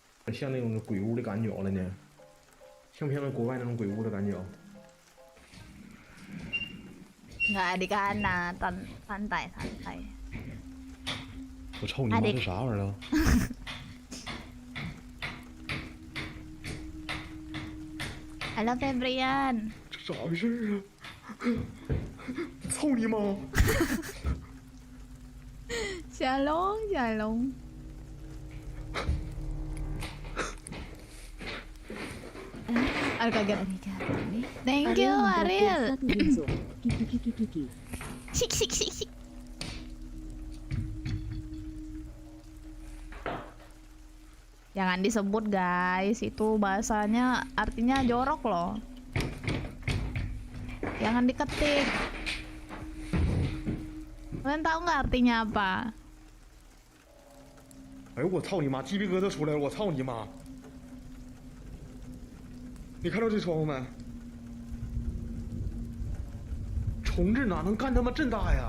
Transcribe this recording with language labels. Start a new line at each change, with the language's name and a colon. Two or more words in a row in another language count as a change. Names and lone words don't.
Chinese: 像那种鬼屋的感觉了呢？像不像那国外那种鬼屋的感觉？
Indonesian: Nggak di kanan, santai.
Chinese: 我操你妈，这啥玩意儿啊？
Indonesian: Halo Febrian.
Chinese: 这咋回事啊？操你妈
Indonesian: ！Shalom. Kaget.
English: Thank you Ariel. Sik.
Indonesian: Jangan disebut guys, itu bahasanya artinya jorok loh. Jangan diketik. Kalian tahu nggak artinya apa?
Chinese: 哎呦我操你妈，鸡皮疙瘩出来了！我操你妈！你看到这窗户没？虫子哪能干他妈这大呀？